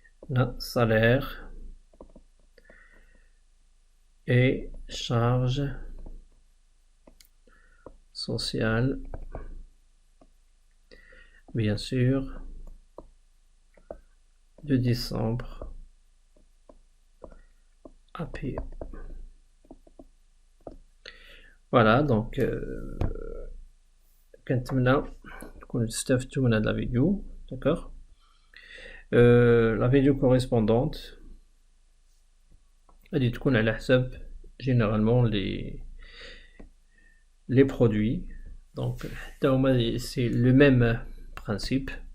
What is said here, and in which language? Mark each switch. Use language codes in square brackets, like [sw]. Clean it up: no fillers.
[fr] Là, salaire et charges sociales, bien sûr, de décembre à payer. Voilà, donc [ar] كنتمنى تكونوا استفدتوا من هذا الفيديو. [fr] D'accord. La vidéo correspondante [ar] غادي تكون على حساب [fr] généralement les produits. Donc c'est le même principe.